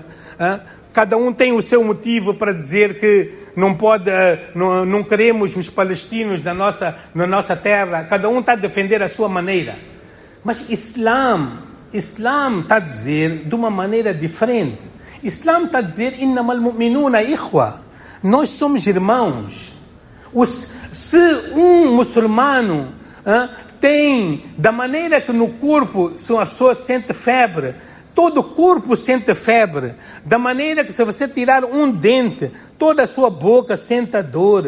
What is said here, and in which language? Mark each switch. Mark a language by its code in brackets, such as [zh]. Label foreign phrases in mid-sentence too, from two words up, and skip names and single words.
[pt] Cada um tem o seu motivo para dizer que não queremos os palestinos na nossa terra. Cada um está a defender a sua maneira. Mas Islam está a dizer de uma maneira diferente. Islam está a dizer [ar] إنما المؤمنون إخوة. [pt] Nós somos irmãos. Se um muçulmano tem, da maneira que no corpo a pessoa sente febre, todo o corpo sente febre, da maneira que se você tirar um dente, toda a sua boca sente dor.